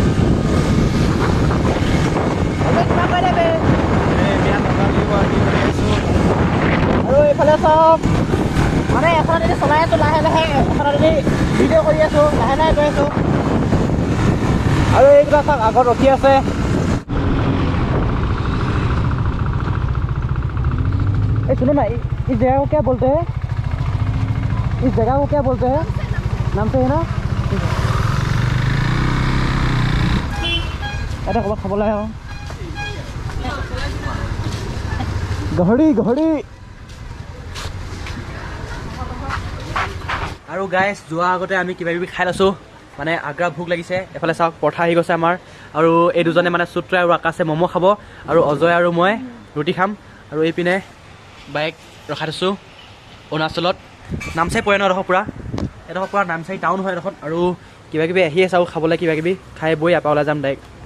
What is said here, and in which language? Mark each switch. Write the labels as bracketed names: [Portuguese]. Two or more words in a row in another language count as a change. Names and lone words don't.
[Assamese] আৰু এইফালে চাওক মানে এখন যদি চলাই আছোঁ লাহে লাহে এখন যদি ভিডিঅ' কৰি আছোঁ লাহে লাহে গৈ আছোঁ আৰু এইকেইটা চাওক আগত ৰখি আছে [Hindi] ए सुनो ना इस जगह को क्या बोलते हैं इस जगह को क्या बोलते हैं नाम से है ना [Assamese] এটা ক'ৰবাত খাবলৈ আহে গাহৰি আৰু গাইজ যোৱা আগতে আমি কিবা কিবি খাই লৈছোঁ মানে আগ্ৰা ভোক লাগিছে এফালে চাওক পৰঠা আহি গৈছে আমাৰ আৰু এই দুজনে মানে সূত্ৰ আৰু আকাশে ম'ম' খাব আৰু অজয় আৰু মই ৰুটি খাম আৰু এইপিনে বাইক ৰখাই থৈছোঁ অৰুণাচলত নামচাই পৰে ন এডোখৰ পূৰা নামচাই টাউন হয় এডোখৰত আৰু কিবা কিবি আহি আছে আৰু খাবলৈ কিবা কিবি খাই বৈ ইয়াৰ পৰা ওলাই যাম ডাইৰেক্ট